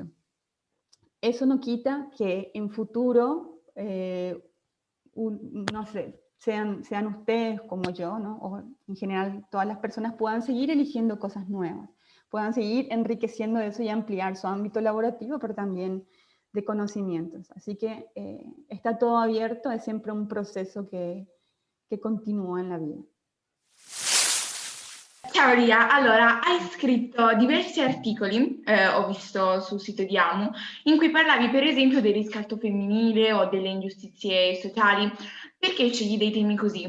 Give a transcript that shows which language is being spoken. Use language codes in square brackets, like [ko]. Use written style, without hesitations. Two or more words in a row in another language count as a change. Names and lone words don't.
[es] Eso no quita que en futuro, no sé, sean ustedes como yo, ¿no? O en general todas las personas puedan seguir eligiendo cosas nuevas, puedan seguir enriqueciendo eso y ampliar su ámbito laborativo, pero también de conocimientos. Así que está todo abierto, es siempre un proceso [it] che continua nella vita. Ciao Ria, allora hai scritto diversi articoli, ho visto sul sito di AMU, in cui parlavi per esempio del riscatto femminile o delle ingiustizie sociali. Perché scegli dei temi così?